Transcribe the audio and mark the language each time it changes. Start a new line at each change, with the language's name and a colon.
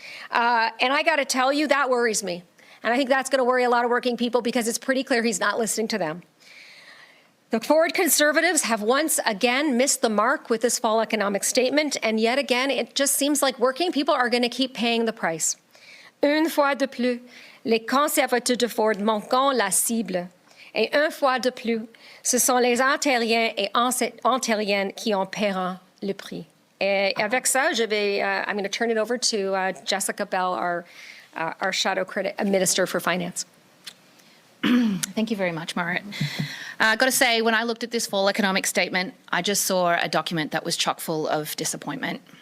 English: And I got to tell you, that worries me. And I think that's going to worry a lot of working people, because it's pretty clear he's not listening to them. The Ford Conservatives have once again missed the mark with this fall economic statement, and yet again, it just seems like working people are going to keep paying the price.
French: Une fois de plus, les conservateurs de Ford manquent la cible. Et une fois de plus, ce sont les Ontariens et Ontariennes qui en paieront le prix. Et avec ça,
English: I'm going to turn it over to Jessica Bell, our shadow critic, Minister for Finance. Thank you very much, Marit. I've got to say, when I looked at this fall economic statement, I just saw a document that was chock full of disappointment.